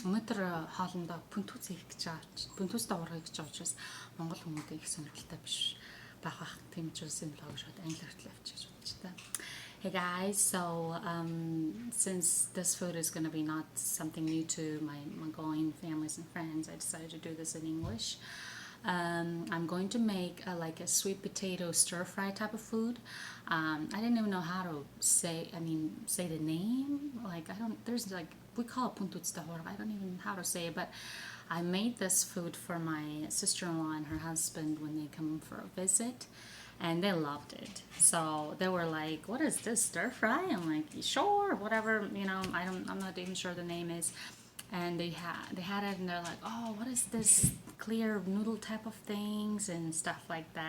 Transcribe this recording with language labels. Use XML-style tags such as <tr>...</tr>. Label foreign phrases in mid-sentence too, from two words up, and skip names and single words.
<mn>өнөөдөр хоолндоо пүнтүүзтэй хийх гэж байгаа. Пүнтүүзтэй хуурга гэж байгаа учраас монгол хүмүүст их сонирхолтой биш байх. Тийм учраас энэ блог шууд англи хэлээр авчиж бодож та.</mn> <en>Hey guys, so since this food is going to be not something new to my Mongolian families and friends, I decided to do this in English. I'm going to make like a sweet potato stir fry type of food. I didn't even know how to say the name. Like there's like, we call it</en> <mn>pүнтүүзтэй хуурга.</mn> <en>I don't even know how to say it, but I made this food for my sister-in-law and her husband when they come for a visit. And they loved it. So they were like, "What is this, stir fry?" I'm like, "Sure, whatever. I'm not even sure the name is." And they had it, and they're like, "Oh, what is this clear noodle type of things and stuff like that?"</en>